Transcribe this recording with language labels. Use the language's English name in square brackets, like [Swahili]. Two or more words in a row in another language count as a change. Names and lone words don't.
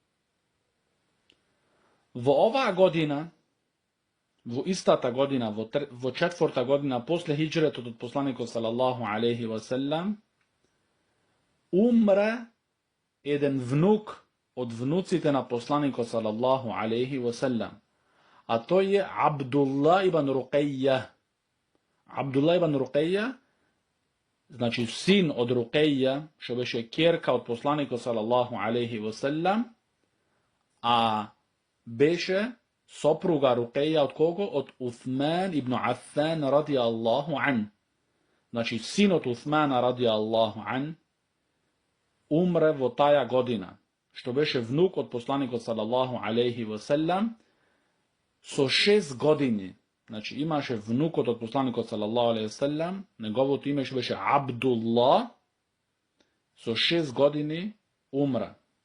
[Macedonian] Во оваа година, во истата година, во четврта година после хиџретот од посланикот [Arabic] صلى الله عليه وسلم, [Macedonian] умре еден внук од внуците на посланикот [Arabic] صلى الله عليه وسلم, [Macedonian] а тој е Абдулла ибн Руқејја. Абдулла ибн Руқејја, значи син од Руқејја, што беше ќерка од посланикот [Arabic] صلى الله عليه وسلم, [Macedonian] а беше сопруга Руқејја од кого? Од Уthman ибн Аффан [Arabic] رضي الله عنه. [Macedonian] Значи синот Уthmana [Arabic] رضي الله عنه [Macedonian] умре во таја година, што беше внук од посланикот [Arabic] صلى الله عليه وسلم [Macedonian] со 6 години. Значи имаше внукот од посланикот [Arabic] صلى الله عليه وسلم, [Macedonian] неговото име беше Абдулла, со 6 години умра.